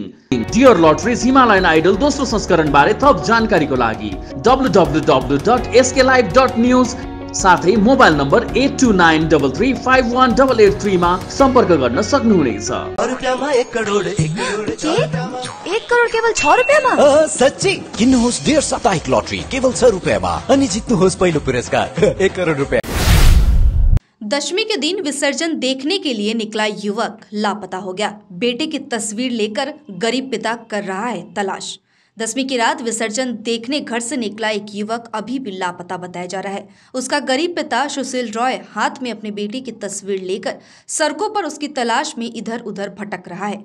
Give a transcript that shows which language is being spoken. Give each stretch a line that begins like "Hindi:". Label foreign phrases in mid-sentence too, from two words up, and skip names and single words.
Nepali: डियर लटरिज हिमालयन आइडल दोस्रो संस्करण बारे थप जानकारीको लागि www.sklive.news साथै मोबाइल नम्बर 8293351883 मा सम्पर्क गर्न सक्नुहुनेछ। एक करोड केवल 6 रुपैयाँमा? सच्ची किन्नुहोस् डियर साप्ताहिक लटरी केवल 6 रुपैयाँमा अनि जित्नुहोस् पहिलो पुरस्कार 1 करोड रुपैयाँ।
Hindi: दशमी के दिन विसर्जन देखने के लिए निकला युवक लापता हो गया। बेटे की तस्वीर लेकर गरीब पिता कर रहा है तलाश। दशमी की रात विसर्जन देखने घर से निकला एक युवक अभी भी लापता बताया जा रहा है। उसका गरीब पिता सुशील रॉय हाथ में अपने बेटी की तस्वीर लेकर सड़कों पर उसकी तलाश में इधर उधर भटक रहा है।